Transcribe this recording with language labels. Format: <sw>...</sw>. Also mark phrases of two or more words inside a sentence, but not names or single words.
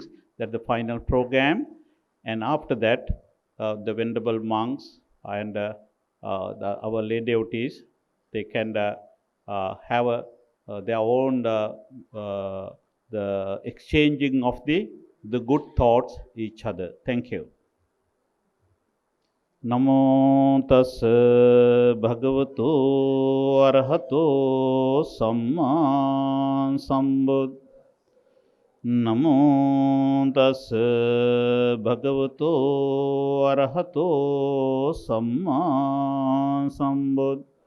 <en>That's the final program. And after that, the venerable monks and our lay devotees, they can have their own the exchanging of the good thoughts each other. Thank you.</en> <pi>Namo tassa bhagavato arahato samma sambuddhassa. Namo tassa bhagavato arahato samma sambuddhassa.</pi>